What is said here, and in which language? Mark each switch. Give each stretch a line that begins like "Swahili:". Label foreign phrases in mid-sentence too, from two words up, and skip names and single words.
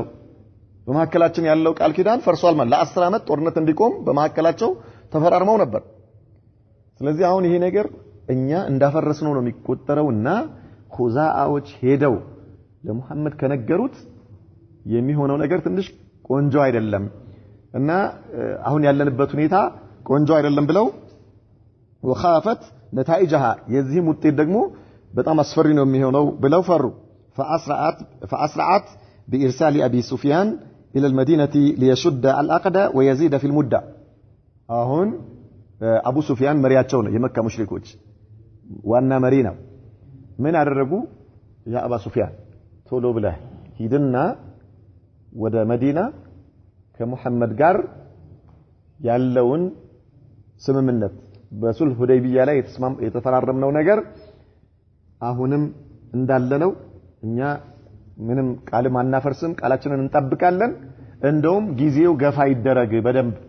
Amharic: በመሐከላችን ያለው ቃል ኪዳን ፈርሷል ማለት ለ10 ዓመት ጦርነት እንዲቆም በመሐከላቸው ተፈራርመው ነበር። ስለዚህ አሁን ይሄ ነገር እኛ እንዳፈረስነው ነው የሚቆጠረውና ኹዛአዎች ሄደው ለሙሐመድ ከነገሩት የሚሆነው ነገር ትንሽ ቆንጆ አይደለም እና አሁን ያለንበት ሁኔታ ቆንጆ አይደለም ብለው
Arabic: وخافت نتائجها
Amharic: የዚህ ውጤት ደግሞ በጣም አስፈሪ ነው የሚሆነው ብለው ፈሩ።
Arabic: فأسرعت بإرسال أبي سفيان إلى المدينة ليشد العقد ويزيد في المدة.
Amharic: አሁን አቡ ሱፊያን መሪያቸው ነው፣ የመካ ሙሽሪኮች ዋና መሪ ነው። ምን አደረጉ? ያ አባ ሱፊያን ቶሎ ብለህ ሂድና ወደ መዲና ከሙሐመድ ጋር ያለውን ስምምነት በሱልህ ሁደይቢያ ላይ የተፈራረምነው ነገር አሁንም እንዳለነው እኛ ምንም ቃልም አናፈርስም፣ ቃላችንን እንጠብቃለን፣ እንደውም ጊዜው ገፋ ይደረግ በደንብ